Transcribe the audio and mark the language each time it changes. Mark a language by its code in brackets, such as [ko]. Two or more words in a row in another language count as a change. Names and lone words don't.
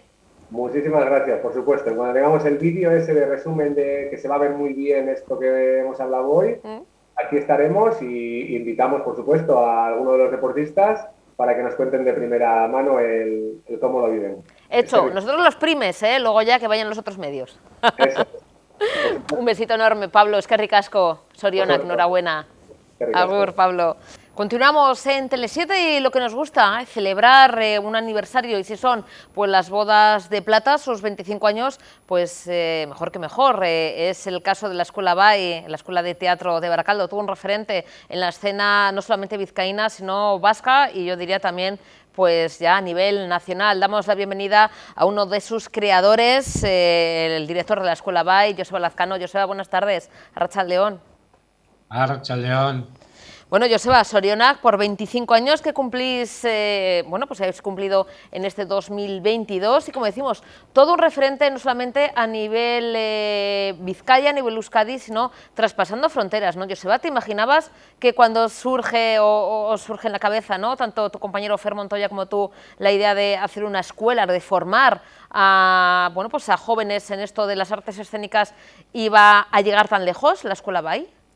[es] Muchísimas gracias, por supuesto. Cuando tengamos el vídeo ese de resumen de que se va a ver muy bien esto que hemos hablado hoy, aquí estaremos y invitamos, por supuesto, a alguno de los deportistas para que nos cuenten de primera mano el cómo lo viven. Hecho, nosotros los primes, luego ya que vayan los otros medios. Eso. Un besito enorme, Pablo, [eu] eskerrik asko, Sorionak, [es] enhorabuena. [eu] Agur, [es] Pablo. Continuamos en Tele7 y lo que nos gusta, celebrar un aniversario, y si son pues las bodas de plata, sus 25 años, pues mejor que mejor. Es el caso de la Escuela BAI, la Escuela de Teatro de Baracaldo. Tuvo un referente en la escena no solamente vizcaína, sino vasca, y yo diría también pues ya a nivel nacional. Damos la bienvenida a uno de sus creadores, el director de la Escuela BAI, Joseba Lazcano. Joseba, buenas tardes. Arratsaldeon. Arratsaldeon. Bueno, Joseba, Sorionak, por 25 años que cumplís, pues habéis cumplido en este 2022, y como decimos, todo un referente no solamente a nivel Vizcaya, a nivel Euskadi, sino traspasando fronteras, ¿no? Joseba, ¿te imaginabas que cuando surge o surge en la cabeza, ¿no?, tanto tu compañero Fer Montoya como tú, la idea de hacer una escuela, de formar a jóvenes en esto de las artes escénicas, iba a llegar tan lejos la Escuela BAI?